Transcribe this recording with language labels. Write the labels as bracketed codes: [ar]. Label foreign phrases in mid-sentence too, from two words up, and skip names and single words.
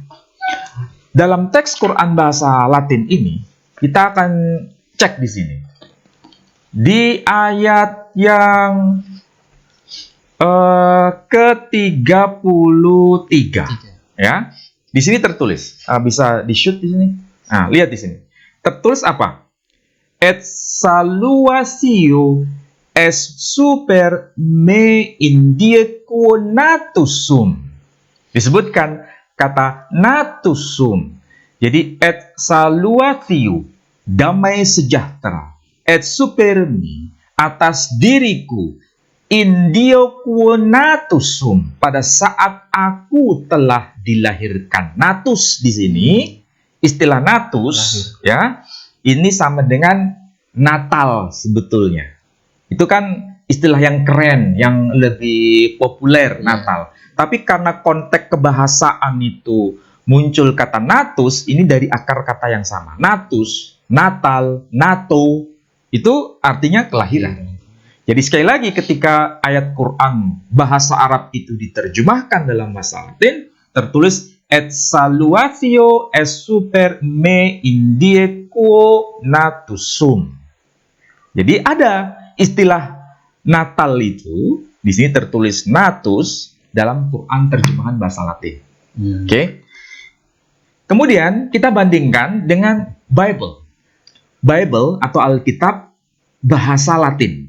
[id] Dalam teks Quran bahasa Latin ini, kita akan cek di sini. Di ayat yang ke-33, ya. Di sini tertulis, bisa di-shoot di sini. Nah, lihat di sini. Tertulis apa? [la] Et saluatio es super me indiequo natusum. [id] Disebutkan kata natusum. Jadi [la] et saluatio, [id] damai sejahtera, [la] et super me, [id] atas diriku, [la] indiequo natusum, [id] pada saat aku telah dilahirkan. Natus di sini, istilah natus, ya, ini sama dengan Natal sebetulnya. Itu kan istilah yang keren, yang lebih populer, Natal. Tapi karena konteks kebahasaan itu muncul kata natus, ini dari akar kata yang sama. Natus, Natal, nato, itu artinya kelahiran. Jadi sekali lagi ketika ayat Quran bahasa Arab itu diterjemahkan dalam bahasa Latin, tertulis [la] et saluatio es super me indiequo natusum. [id] Jadi ada istilah Natal itu di sini tertulis natus dalam Quran terjemahan bahasa Latin. Oke. Kemudian kita bandingkan dengan Bible. Bible atau Alkitab bahasa Latin.